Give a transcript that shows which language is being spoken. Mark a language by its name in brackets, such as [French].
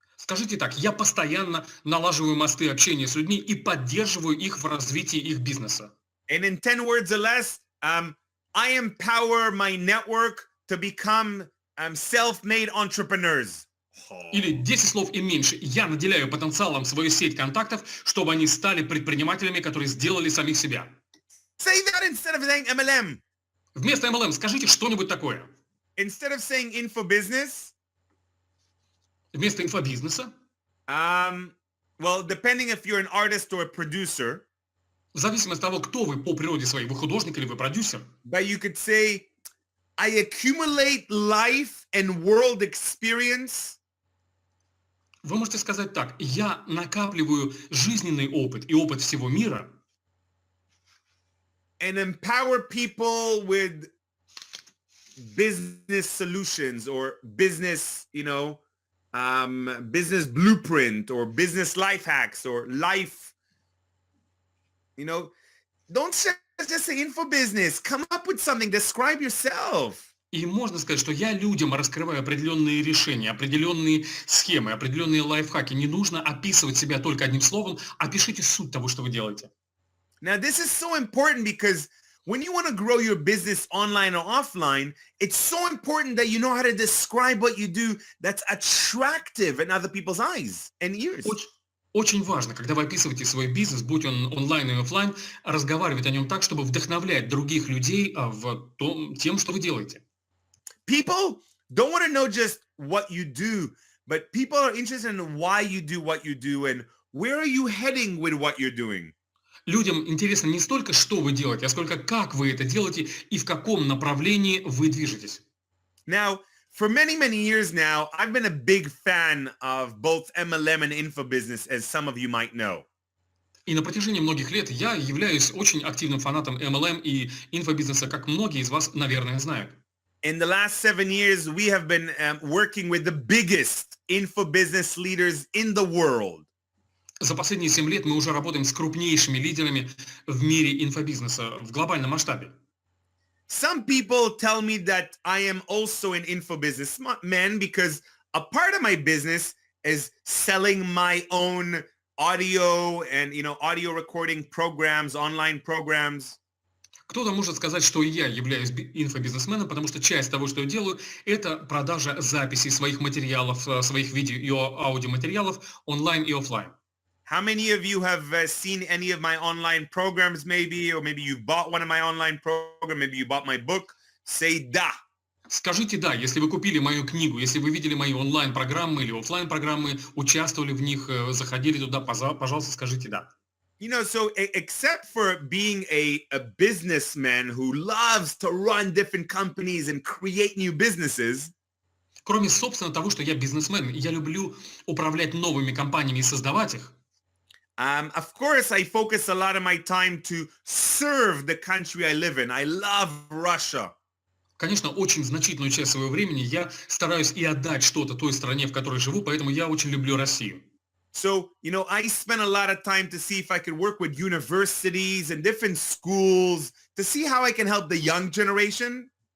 [Russian] Скажите так, я постоянно налаживаю мосты общения с людьми и поддерживаю их в развитии их бизнеса. [English] And in 10 words or less, I empower my network to become self-made entrepreneurs. [Russian] Или 10 слов и меньше. Я наделяю потенциалом свою сеть контактов, чтобы они стали предпринимателями, которые сделали самих себя. [English] Say that instead of saying MLM. [Russian] Вместо MLM скажите что-нибудь такое. [English] Instead of saying info business, [Russian] Вместо инфобизнеса, [English] well, depending if you're an artist or a producer, [Russian] в зависимости от того, кто вы по природе своей, вы художник или вы продюсер, [English] but you could say, I accumulate life and world experience [Russian] вы можете сказать так: я накапливаю жизненный опыт и опыт всего мира [English] and empower people with business solutions or business, business blueprint or business life hacks or life, don't just say info business. Come up with something. Describe yourself. [Russian] И можно сказать, что я людям раскрываю определенные решения, определенные схемы, определенные лайфхаки. Не нужно описывать себя только одним словом, опишите суть того, что вы делаете. [English] Now, this is so important because when you want to grow your business online or offline, it's so important that you know how to describe what you do that's attractive in other people's eyes and ears. [Russian] Очень важно, когда вы описываете свой бизнес, будь он онлайн или офлайн, разговаривать о нем так, чтобы вдохновлять других людей тем, что вы делаете. [English] People don't want to know just what you do, but people are interested in why you do what you do and where are you heading with what you're doing. [Russian] Людям интересно не столько, что вы делаете, а сколько как вы это делаете и в каком направлении вы движетесь. [English] Now, for many, many years now, I've been a big fan of both MLM and info business, as some of you might know. [Russian] И на протяжении многих лет я являюсь очень активным фанатом MLM и инфобизнеса, как многие из вас, наверное, знают. [English] In the last 7 years, we have been working with the biggest info business leaders in the world. [Russian] За последние 7 лет мы уже работаем с крупнейшими лидерами в мире инфобизнеса в глобальном масштабе. [English] Some people tell me that I am also an info business man because a part of my business is selling my own audio and, audio recording programs, online programs. [Russian] Кто-то может сказать, что и я являюсь инфобизнесменом, потому что часть того, что я делаю, это продажа записей своих материалов, своих видео и аудиоматериалов онлайн и офлайн. [English] How many of you have seen any of my online programs maybe, or maybe you bought one of my online programs, maybe you bought my book? Say [Russian] да. Скажите «да», если вы купили мою книгу, если вы видели мои онлайн-программы или офлайн-программы, участвовали в них, заходили туда, пожалуйста, скажите «да». [English] So except for being a businessman who loves to run different companies and create new businesses, [Russian] кроме, собственно, того, что я бизнесмен, я люблю управлять новыми компаниями и создавать их, [English] of course, I focus a lot of my time to serve the country I live in. I love Russia. [Russian] конечно, очень значительную часть своего времени я стараюсь и отдать что-то той стране, в которой живу, поэтому я очень люблю Россию. [English] So, I spent a lot of time to see if I could work with universities and different schools to see how I can help the young generation.